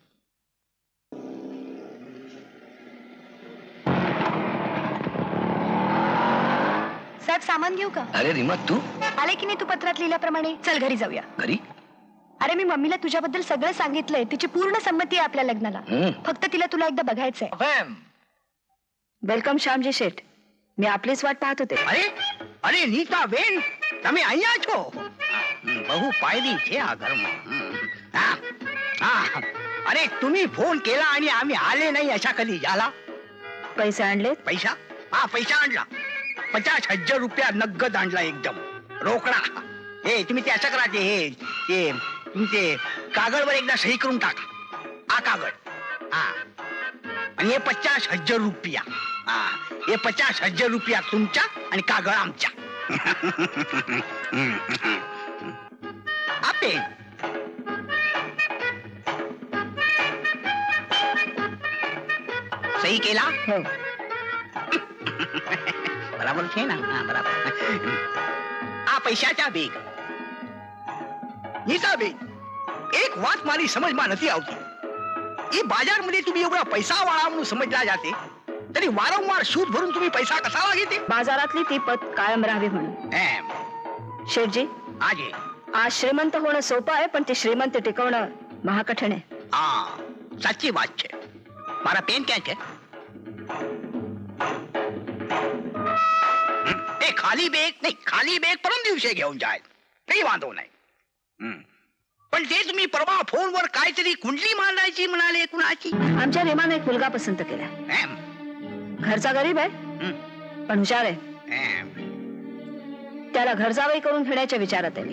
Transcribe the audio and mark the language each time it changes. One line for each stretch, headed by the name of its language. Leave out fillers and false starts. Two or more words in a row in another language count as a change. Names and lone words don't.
Marathi: साहेब सामान घेऊ का? अरे रीमा, तू आले की नाही तू पत्रात लिहिल्याप्रमाणे? चल घरी जाऊया. घरी? अरे मी मम्मीला तुझ्याबद्दल सगळं सांगितलंय. तिची पूर्ण संमती आहे आपल्या लग्नाला. फक्त तिला तुला एकदा बघायचंय.
Gujarati: વેલકમ શ્યામજી શેઠ. મેં આપની જ
Marathi: वाट पाहत होते.
Gujarati: અરે અરે નીતા બેન, તમે અહીંયા છો? બહુ પાયરી છે આ ઘરમાં.
Marathi: अरे तुम्ही फोन केला आणि आम्ही आले नाही अशा कधी झाला? पैसे आणले? पैसा? हा पैसा आणला. 50,000 रुपया नगद आणला, एकदम रोकडा. हे तुम्ही ते असं करा, ते तुमचे कागदवर एकदा सही करून टाका. हा कागद. हा, आणि हे 50,000 रुपया. हा, हे 50,000 रुपया तुमच्या आणि कागद आमच्या. आपे सही केला? हो. बराबर છે ना? हा, बराबर.
Gujarati: આ પૈસાचा બેગ. નીતા બેગ, એક વાત મારી સમજમાં નથી આવતી.
Marathi: એ बाजारमध्ये तुम्ही एवढा पैसा वाळा म्हणून समजला जाते, तरी वारंवार सूद भरून तुम्ही पैसा कसा घेते? बाजारातली ती पत कायम राहावी म्हणून. एम, शेठजी, आजे. आज श्रीमंत होणं सोपं आहे, पण ते श्रीमंत टिकवणं महाकठीण आहे.
Gujarati: હા, સાચી વાત છે. મારા પેન ક્યાં છે? એ ખાલી બેગ નહીં, ખાલી બેગ પરમ દિવસે
Marathi: घेऊन जाय, काही वांधो नाही. पण ते तुम्ही परवा फोनवर काहीतरी कुंडली मांडायची म्हणाले, कुणाची? आमच्या रेमाने एक मुलगा पसंत केला. एम, घरचा गरीब आहे, पण हुशार आहे. एम, त्याला घर जावई करून घेण्याच्या विचारात आहे मी.